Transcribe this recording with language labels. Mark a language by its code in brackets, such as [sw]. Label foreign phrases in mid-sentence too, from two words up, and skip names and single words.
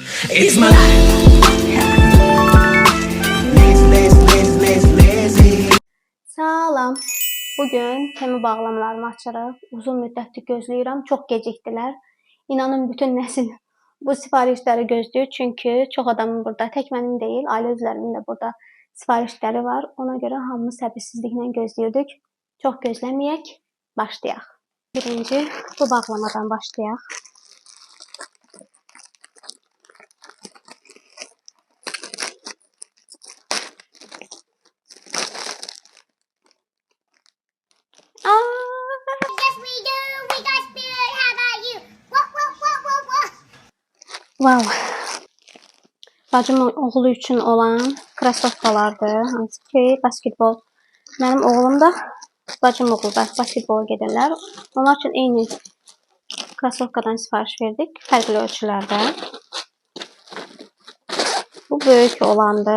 [en] It's my life. [az] Salam. Bugün temi bağlamalarımı açırıq. Uzun müddətdir gözləyirəm. Çox gecikdilər. İnanın bütün nəsil bu sifarişləri gözləyir. Çünki çox adamın burada, tək mənim deyil, ailə üzvlərimin də burada sifarişləri var. Ona görə hamımız səbirsizliklə gözləyirdik. Çox gözləməyək, başlayaq. Birinci bu bağlamadan başlayaq. [en] Yes, we do. We got spirit. How about you? What? Wow. [az] Bacım oğlu üçün olan krasovkalardır. Hansı ki, basketbol. Mənim oğlum da, bacım oğlu da basketbola gedirlər. Onlar üçün eyni krasovkadan sifariş verdik. Fərqli ölçülərdə. Bu böyük olandı.